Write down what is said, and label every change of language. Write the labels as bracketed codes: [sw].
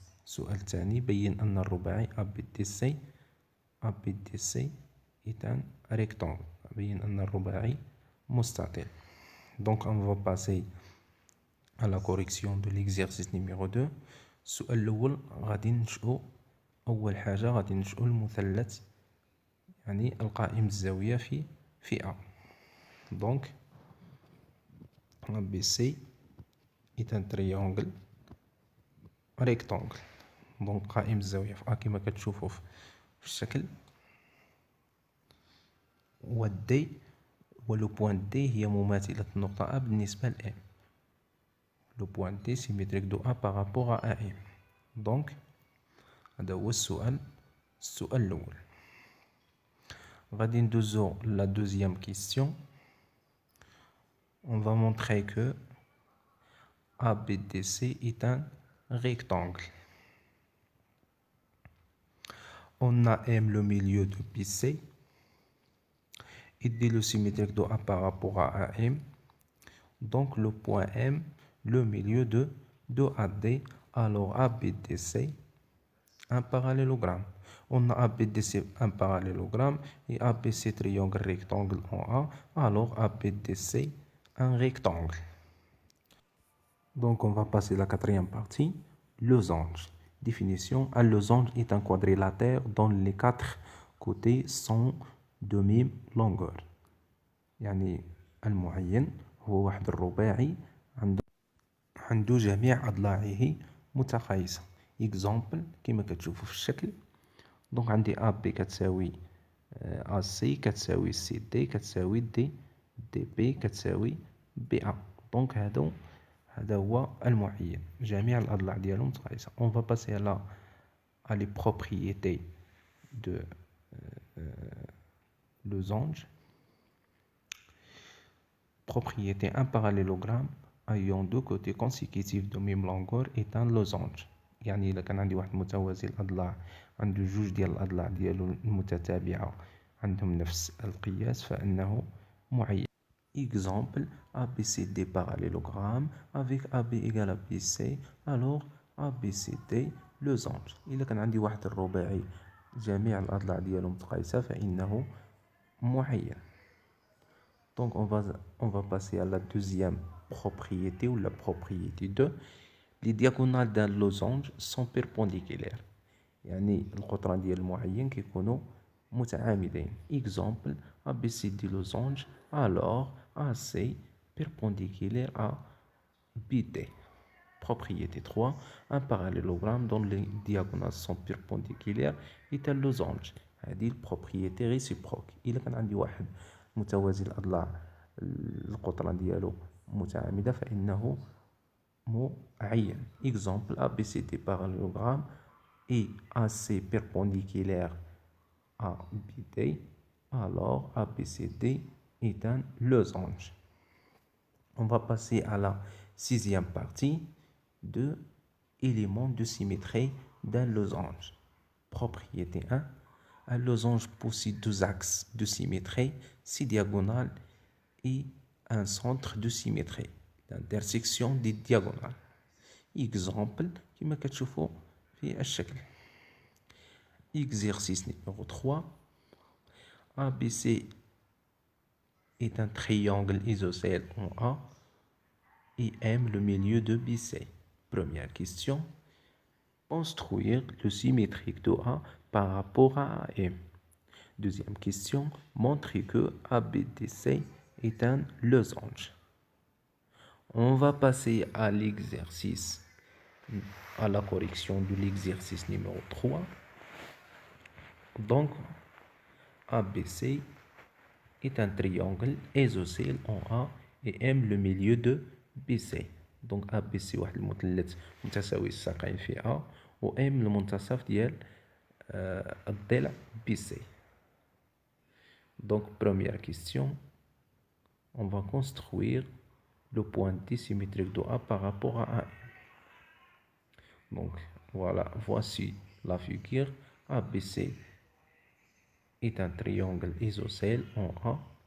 [ar] السؤال الثاني، بين أن الرباعي ABDC [fr] est un rectangle. [ar] بين أن الرباعي مستطيل. [fr] Donc on va passer à la correction de l'exercice numéro 2. [ar] السؤال الأول غادي ننشئو أول حاجة غادي ننشئو المثلث يعني القائم الزاوية في A. [fr] Donc ABC est un triangle rectangle. [ar] Donc قائم الزاوية في A كما كتشوفوا في الشكل. و D و لو بوان D هي مماثلة النقطة A بالنسبة ل M. [fr] Le point D symétrique de A par rapport à AM. [ar] Donc, هذا هو السؤال الأول. غادي ندوزو [fr] la deuxième question. On va montrer que ABDC est un rectangle. On a M le milieu de BC. Et D le symétrique de A par rapport à AM. Donc, le point M le milieu de AD, alors ABDC, un parallélogramme. On a ABDC un parallélogramme et ABC triangle rectangle en A, alors ABDC un rectangle. Donc on va passer à la quatrième partie, losange. Définition, un losange est un quadrilatère dont les quatre côtés sont de même longueur. [ar] يعني المعين هو واحد الرباعي عنده جميع أضلاعه متقايسة. إكزامبل كما كتشوفوا في الشكل. دونك عندي AB كتساوي AC كتساوي CD كتساوي DB كتساوي BA. دونك هذا هو المعين، جميع الأضلاع ديالو متقايسة. [fr] On va passer à les propriétés de losange. Propriété, un parallélogramme ayant deux côtés consécutifs de même longueur est un losange. [ar] يعني إلا كان عندي واحد متوازي الأضلاع عنده جوج ديال الأضلاع ديالو المتتابعة عندهم نفس القياس فإنه معين. [fr] Exemple, ABCD parallélogramme avec AB égale à BC, alors ABCD losange. [ar] إلا كان عندي واحد الرباعي جميع الأضلاع ديالو متقايسة فإنه معين. [fr] Donc on va passer à la deuxième propriété ou la propriété 2. Les diagonales d'un losange sont perpendiculaires. [ar] يعني القطران ديال المعين كيكونوا متعامدين. [fr] Exemple, ABCD losange, alors AC perpendiculaire à BD. Propriété 3. Un parallélogramme dont les diagonales sont perpendiculaires est un losange. [ar] هذه البروبريتي réciproque. إلا كان عندي واحد متوازي الأضلاع القطران ديالو متعامدة فإنه معين. [fr] Exemple, ABCD parallélogramme et AC perpendiculaire à BD, alors ABCD est un losange. On va passer à la sixième partie de éléments de symétrie d'un losange. Propriété 1. Un losange possède deux axes de symétrie, 6 diagonales et un centre de symétrie, l'intersection des diagonales. [ar] Exemple, كما كتشوفوا في الشكل. [fr] Exercice numéro 3. ABC est un triangle isocèle en A et M le milieu de BC. Première question. Construire le symétrique de A par rapport à AM. Deuxième question. Montrer que ABDC est un losange. On va passer à l'exercice, à la correction de l'exercice numéro 3. Donc, ABC est un triangle isocèle en A et M le milieu de BC. [ar] دونك A B C واحد المثلث متساوي الساقين في A و M المنتصف ديال الضلع B C. [fr] Donc première question, on va construire le point D symétrique de A par rapport à AM. Donc voilà, voici la figure. ABC est un triangle isocèle en A.